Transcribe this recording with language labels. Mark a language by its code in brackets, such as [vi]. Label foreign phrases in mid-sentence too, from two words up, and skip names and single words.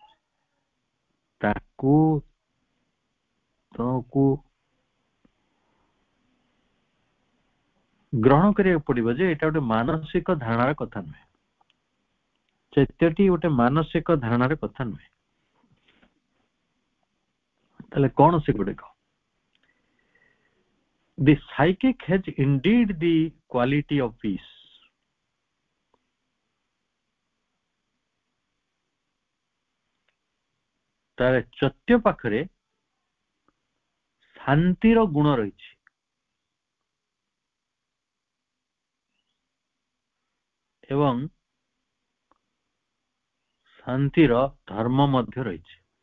[or] ତାକୁ ତମକୁ ଗ୍ରହଣ କରିବାକୁ ପଡିବ ଯେ ଏଇଟା ଗୋଟେ ମାନସିକ ଧାରଣାର କଥା ନୁହେଁ। ଚୈତ୍ୟଟି ଗୋଟେ ମାନସିକ ଧାରଣାର କଥା ନୁହେଁ। ତାହେଲେ କଣ ସେଗୁଡିକ? [en] The psychic has indeed the quality of peace. [or] ତାର ଚୈତ୍ୟ ପାଖରେ ଶାନ୍ତିର ଗୁଣ ରହିଛି ଏବଂ ଶାନ୍ତିର ଧର୍ମ ମଧ୍ୟ ରହିଛି।